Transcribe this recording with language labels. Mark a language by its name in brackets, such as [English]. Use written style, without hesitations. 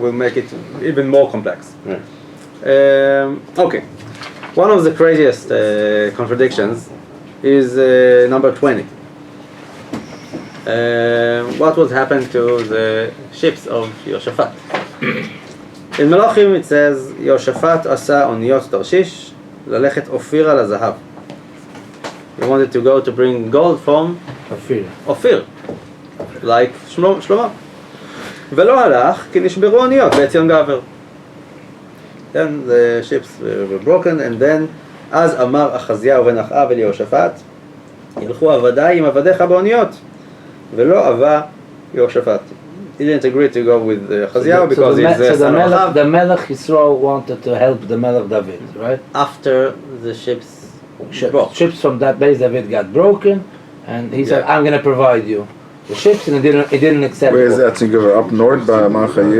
[English] will make it even more complex. Right. Okay, one of the craziest contradictions is number 20. what would happen to the ships of Yehoshaphat. In Malachim it says, [Hebrew] Yehoshaphat עשה אוניות תרשיש ללכת אופירה לזהב. He wanted to go to bring gold from Ophir, like Shlomo. ולא הלך כי נשברו אוניות בעציון גבר. [English] Then the ships were broken, and then [Hebrew] אז אמר אחזיהו בן אחאב אל יהושפט, ילכו עבדיי עם עבדיך באוניות, ולא עבה יהושפט. [English] He didn't agree to go with Achazyahu because he's the son of Ahab. The Melech Yisrael wanted to help the Melech David, right? After the ships Ships from that base David got broken, and he said, "I'm going to provide you the ships," and he didn't accept. Where is that? Up north by Marachi?